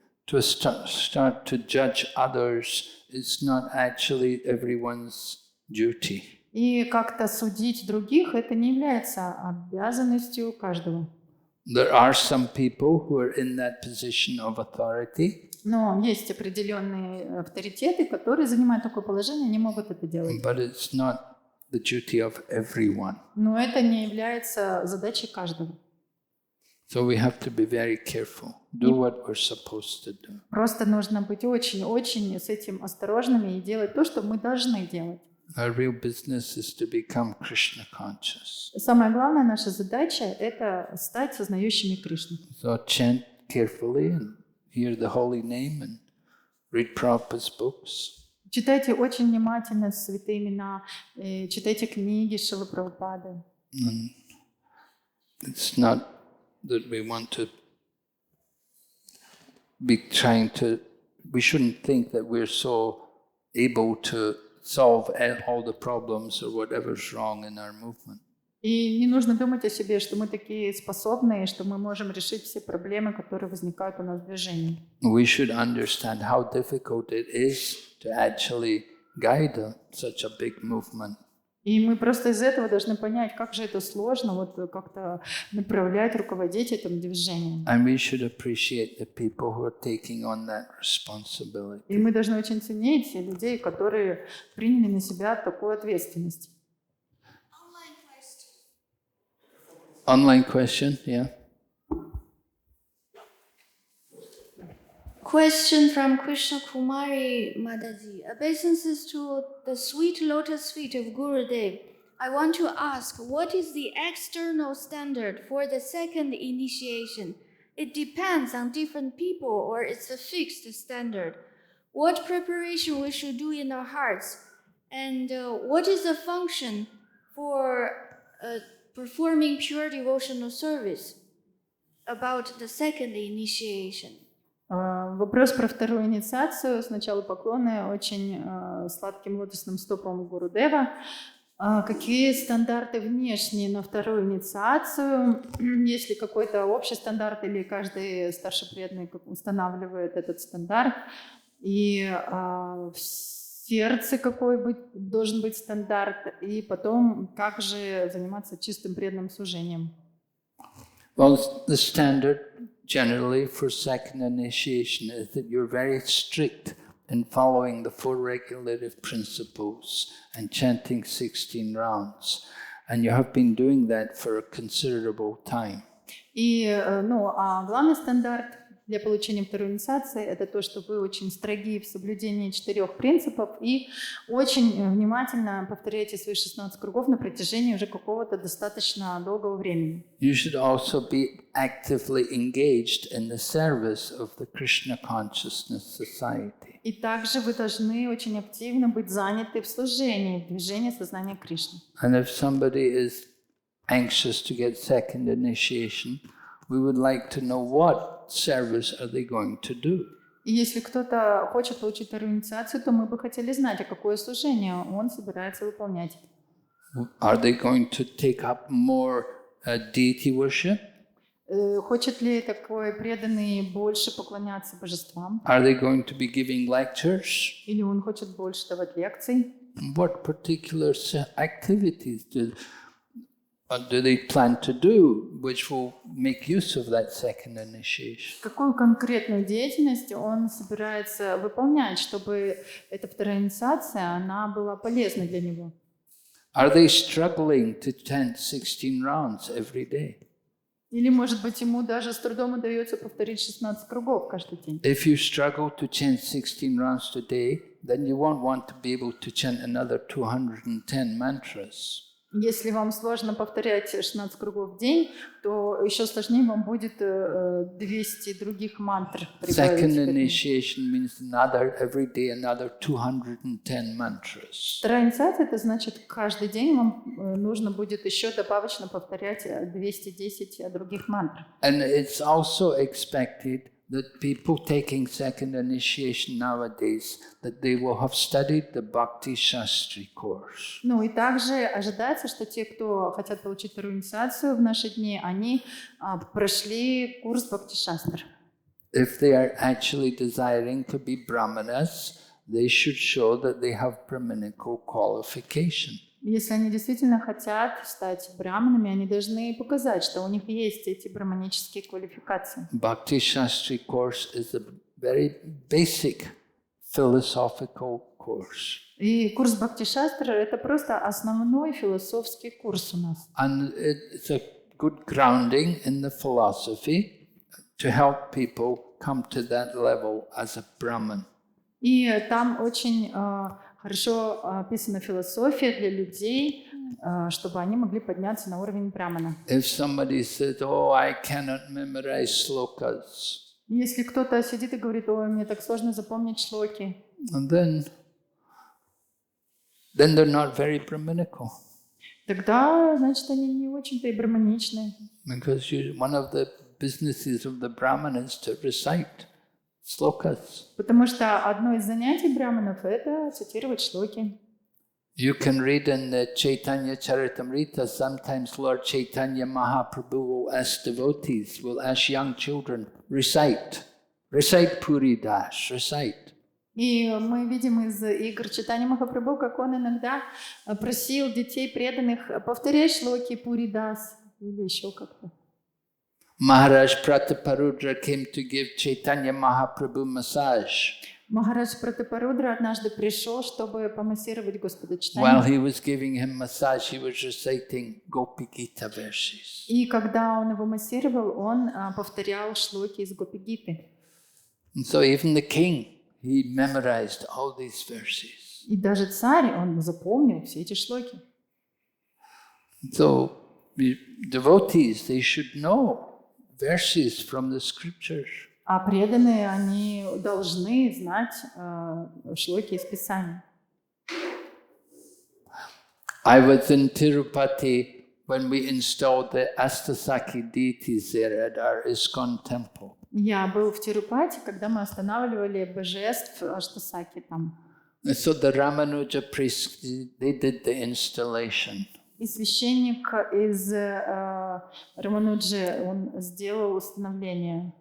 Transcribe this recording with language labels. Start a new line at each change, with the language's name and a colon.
English: to start to judge others is not actually everyone's duty.
Russian: И как-то судить других — это не является обязанностью каждого.
English: There are some people who are in that position of authority.
Russian: Но есть определенные авторитеты, которые занимают такое положение, они могут это делать.
English: But it's not the duty of everyone.
Russian: Но это не является задачей каждого.
English: So we have to be very careful. Do what we're supposed to do.
Russian: Просто нужно быть очень-очень с этим осторожными и делать то, что мы должны делать.
English: Our real business is to become Krishna conscious.
Russian: Самая главная наша задача — это стать сознающими Кришну.
English: So chant carefully and hear the holy name and read Prabhupada's books.
Russian: Читайте очень внимательно святые имена, читайте книги Шрилы Прабхупады.
English: And it's not that we want to be trying to, we shouldn't think that we're so able to solve all the problems or whatever's wrong in our movement.
Russian: И не нужно думать о себе, что мы такие способные, что мы можем решить все проблемы, которые возникают у нас в движении.
English: We should understand how difficult it is to actually guide such a big movement.
Russian: И мы просто из этого должны понять, как же это сложно, вот как-то направлять, руководить этим движением.
English: And we should appreciate the people who are taking on that responsibility.
Russian: И мы должны очень ценить людей, которые приняли на себя такую ответственность.
English: Online question, yeah. Question from Krishna Kumari Madaji. Obeisances to the sweet lotus feet of Gurudev. I want to ask, what is the external standard for the second initiation? It depends on different people, or it's a fixed standard. What preparation we should do in our hearts? And what is the function for performing pure devotional service about the second initiation?
Russian: Вопрос про вторую инициацию. Сначала поклоны очень сладким лотосным стопам Гурудева. Какие стандарты внешние на вторую инициацию? Есть ли какой-то общий стандарт или каждый старший преданный устанавливает этот стандарт? И в сердце какой должен быть стандарт? И потом, как же заниматься чистым преданным служением?
English: Well, the standard generally for second initiation is that you're very strict in following the four regulative principles and chanting 16 rounds. And you have been doing that for a considerable time.
Russian: И, главный стандарт для получения второй инициации — это то, что вы очень строги в соблюдении 4 принципов и очень внимательно повторяете свои 16 кругов на протяжении уже какого-то достаточно долгого времени.
English: You should also be actively engaged in the service of the Krishna Consciousness Society.
Russian: И также вы должны очень активно быть заняты в служении, в движении сознания Кришны.
English: And if somebody is anxious to get second initiation, we would like to know what service are they going to do.
Russian: И если кто-то хочет получить вторую инициацию, то мы бы хотели знать, а какое служение он собирается выполнять.
English: Are they going to take up more deity worship?
Russian: Хочет ли такой преданный больше поклоняться божествам?
English: Are they going to be giving lectures?
Russian: Или он хочет больше давать лекций?
English: What particular activities do they plan to do, which will make use of that second initiation?
Russian: Какую конкретную деятельность он собирается выполнять, чтобы эта вторая инициация, она была полезна для него?
English: Are they struggling to chant 16 rounds every day?
Russian: Или, может быть, ему даже с трудом удается повторить 16 кругов каждый день?
English: If you struggle to chant 16 rounds today, then you won't want to be able to chant another 210 mantras.
Russian: Если вам сложно повторять 16 кругов в день, то еще сложнее вам будет 200 других мантр прибавить.
English: Second initiation means every day another 210 mantras.
Russian: Вторая инициация — это значит, каждый день вам нужно будет еще добавочно повторять 210 других мантр.
English: And it's also expected that people taking second initiation nowadays, that they will have studied the Bhakti Shastri course.
Russian: Ну и также ожидается, что те, кто хотят получить вторую инициацию в наши дни, они прошли курс Бхакти Шастр.
English: if they are actually desiring to be brahmanas, they should show that they have brahminical qualification.
Russian: Если они действительно хотят стать браманами, они должны показать, что у них есть эти браманические квалификации.
English: Bhakti Shastri course is a very basic philosophical course.
Russian: И курс Бхакти-шастра — это просто основной философский курс у нас.
English: And it's a good grounding in the philosophy to help people come to that level as a Brahman.
Russian: И там очень хорошо описана философия для людей, чтобы они могли подняться на уровень брамана.
English: If somebody says, "Oh, I cannot memorize slokas,"
Russian: Если кто-то сидит и говорит: ой, мне так сложно запомнить шлоки,
English: and then they're not very Brahminical.
Russian: тогда, значит, они не очень-то и браманичные.
English: Because one of the businesses of the Brahman is to recite slokas.
Russian: Потому что одно из занятий браманов — это цитировать шлоки.
English: You can read in the Chaitanya Charitamrita, sometimes Lord Chaitanya Mahaprabhu will ask devotees, will ask young children, recite Puri Das, recite.
Russian: И мы видим из игр Чайтаньи Махапрабху, как он иногда просил детей преданных повторять шлоки Пури Дас или еще как-то.
English: Maharaj Prataparudra came to give Chaitanya Mahaprabhu massage.
Russian: Махарадж Пратапарудра однажды пришел, чтобы помассировать Господа
English: While
Russian: Чайтанью.
English: he was giving him massage, he was reciting Gopi Gita verses.
Russian: И когда он его массировал, он повторял шлоки из Гопи-гиты.
English: And so even the king, he memorized all these verses.
Russian: И даже царь, он запомнил все эти шлоки.
English: So devotees, they should know verses from the scriptures.
Russian: А преданные, они должны знать шлоки из Писания.
English: I was in Tirupati when we installed the Astasaki deities there at our ISKCON temple.
Russian: Я был в Тирупати, когда мы останавливали божеств Аштасаки там.
English: So the Ramanuja priests, they did the installation.
Russian: И священник из Рамануджи, он сделал установление.